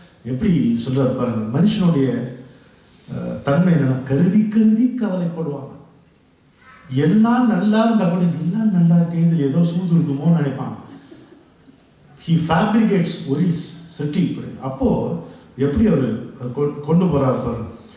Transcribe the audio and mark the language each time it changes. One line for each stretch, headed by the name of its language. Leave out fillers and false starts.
Tamil: எப்படி சொல்றாரு பாருங்க. மனுஷனுடைய தன்மை என்னன்னா கருதி கருதி கவலைப்படுவாங்க. எல்லாம் நல்லா இருந்தா கூட எல்லாம் நல்லா இருக்கு, இதுல ஏதோ சூது இருக்குமோன்னு நினைப்பாங்க.
English: he fabricates worries
Tamil: Shetty. அப்போ எப்படி அவரு கொண்டு போறாரு பாருங்க.